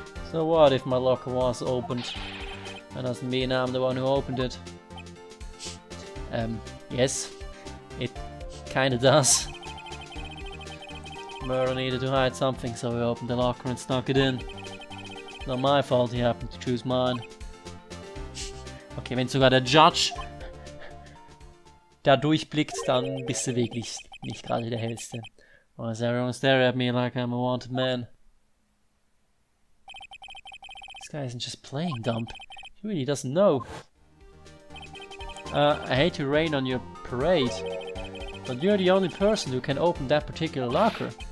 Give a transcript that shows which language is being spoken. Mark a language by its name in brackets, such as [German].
[English] So what if my locker was opened? That doesn't mean I'm the one who opened it. Yes, it kinda does. Murder needed to hide something, so he opened the locker and snuck it in. Not my fault he happened to choose mine. [German] Okay, wenn sogar der Judge da durchblickt, dann bist du wirklich nicht gerade der Hellste. [English] Or is everyone staring at me like I'm a wanted man? This guy isn't just playing dumb. He really doesn't know. I hate to rain on your parade, but you're the only person who can open that particular locker.